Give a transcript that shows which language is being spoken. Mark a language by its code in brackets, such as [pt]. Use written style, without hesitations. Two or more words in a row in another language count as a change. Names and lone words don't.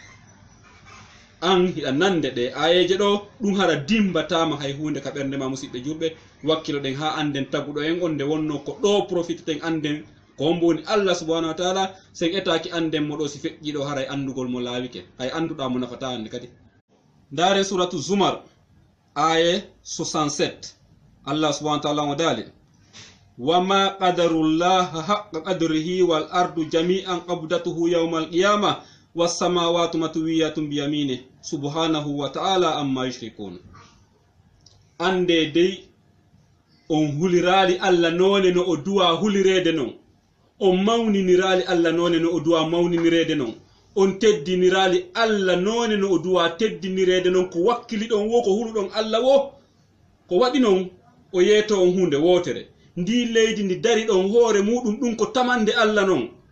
[ff] an hiɗa nande ɗe ayeje ɗo ɗum hara dimbatama hay hunde ka ɓernde ma musidɓe julɓe wakkilo ɗen ha anden taguɗo en on nde wonno ko ɗo profiteten anden ko homboni [ar] الله سبحانه وتعالى [ff] sen etaki anden mo ɗo si feƴƴiɗo haray andugol mo laawike hay anduɗa mo nafata hande kadi. Ndare suratu Zumar aye 67 [ar] الله سبحانه وتعالى [ff] o daali [ar] وما قدروا الله حق قدره والأرض جميعا قبضته يوم القيامة والسماوات مطويات بيمينه سبحانه وتعالى عما يشركون. [ff] Ande dey on hulirali Allah none no o duwa hulirede non on mawninirali Allah none no o duwa mawninirede non on teddinirali Allah none no o duwa teddinirede non ko wakkili ɗon wo ko huluɗon Allah wo ko waɗi non o yeeto on hunde wotere ndi leydi ndi dari ɗon hoore muɗum ɗum ko tamande Allah non.